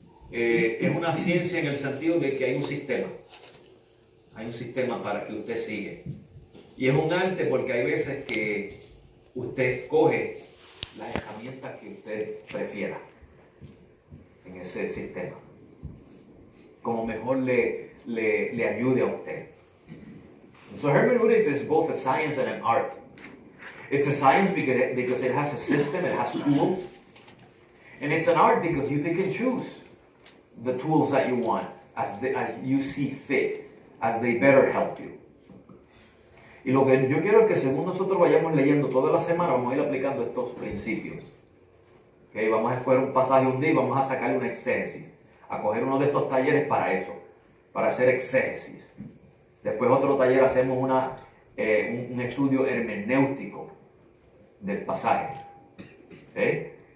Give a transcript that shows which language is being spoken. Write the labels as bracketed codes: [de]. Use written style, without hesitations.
[es] Es una ciencia en el sentido de que hay un sistema. Hay un sistema para que usted sigue. Y es un arte porque hay veces que usted escoge las herramientas que usted prefiera en ese sistema, como mejor le ayude a usted. [en] So hermeneutics is both a science and an art. It's a science because it has a system, it has tools. And it's an art because you pick and choose the tools that you want as you see fit, as they better help you. [es] Y lo que yo quiero es que según nosotros vayamos leyendo toda la semana, vamos a ir aplicando estos principios. ¿Okay? Vamos a escoger un pasaje un día y vamos a sacarle una exégesis, a coger uno de estos talleres para eso, para hacer exégesis. Después otro taller hacemos un estudio hermenéutico del pasaje. ¿Okay?